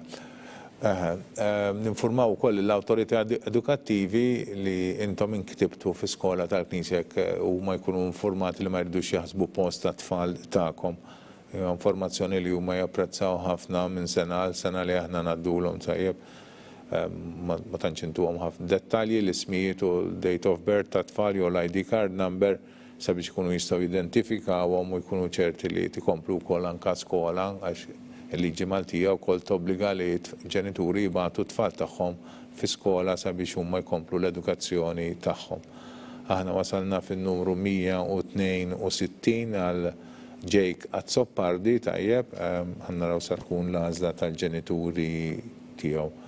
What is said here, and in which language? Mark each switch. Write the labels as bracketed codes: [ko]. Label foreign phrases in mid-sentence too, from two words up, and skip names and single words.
[mt] Ninformaw ukoll l-awtorità edukattivi li intom inkitibtu fi skola tal-Knisja u ma jkunu informati li ma jridux jaħsbu post tat-tfal tagħkom. Informazzjoni li huma japprezzaw ħafna minn sena għal sena li aħna ngħaddulhom tajjeb ma tantx intuhom ħafna dettalji l-ismijiet u [en] date of birth [mt] ta' tfal jew l- [en] ID card number [mt] sabiex ikunu jistgħu jidentifikawhom u jkunu ċerti li tikomplu wkoll anke skola għax il-liġi Maltija wkoll tobbliga li ġenituri jibgħatu tfal tagħhom fi skola sabiex huma jkomplu l-edukazzjoni tagħhom. Aħna wasalna fin-numru 162 għal Jake Azzoppardi tajjeb, ħannaraw sa tkun l-għażla tal-ġenituri tiegħu.